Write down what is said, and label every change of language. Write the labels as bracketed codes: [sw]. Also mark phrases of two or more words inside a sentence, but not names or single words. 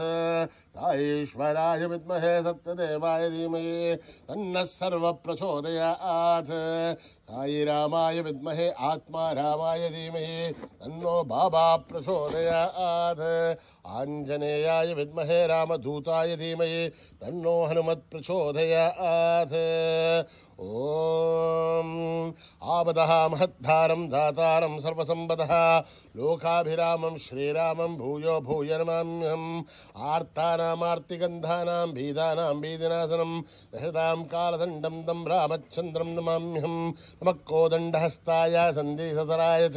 [sa] साईश्वराय विद्महे सत्यदेवाय धीमहि तन्नः सर्व प्रचोदयात्। साईरामाय विद्महे आत्मारामाय धीमहि तन्नो बाबा प्रचोदयात्। आञ्जनेयाय विद्महे रामदूताय धीमहि तन्नो हनुमत् प्रचोदयात्। ओं आपदः महद्धारं दातारं सर्वसम्पदः लोकाभिरामं श्रीरामं भूयो भूय नमाम्यहं आर्तानामार्तिगन्धानां भीदानां भीदिनाशनं दशतां कालदण्डं तं रामचन्द्रं नमाम्यहं नमः कोदण्डहस्ताय सन्देशधराय च